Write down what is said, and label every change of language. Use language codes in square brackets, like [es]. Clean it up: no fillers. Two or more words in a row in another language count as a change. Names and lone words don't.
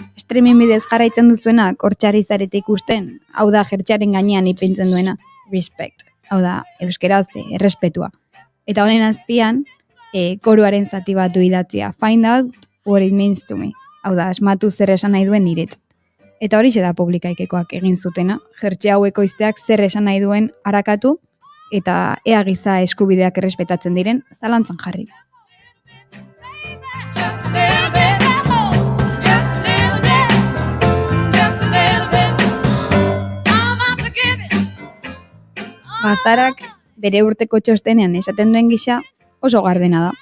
[eu] streaming bidez jarraitzen duzuena, kortxarri zarete ikusten, hau da jertxearen gainean ipintzen duena, respect, hau da euskeraz errespetua. Eta honen azpian, koruaren zati bat du idatzia, [en] find out what it means to me, [eu] hau da asmatu zer esan nahi duen niretzat. Eta horixe da publikaikekoak egin zutena, jertxe hau ekoizteak zer esan nahi duen arakatu, eta ea giza eskubideak errespetatzen diren zalantzan jarri. Bazarak bere urteko txostenean esaten duen gisa oso gardena da.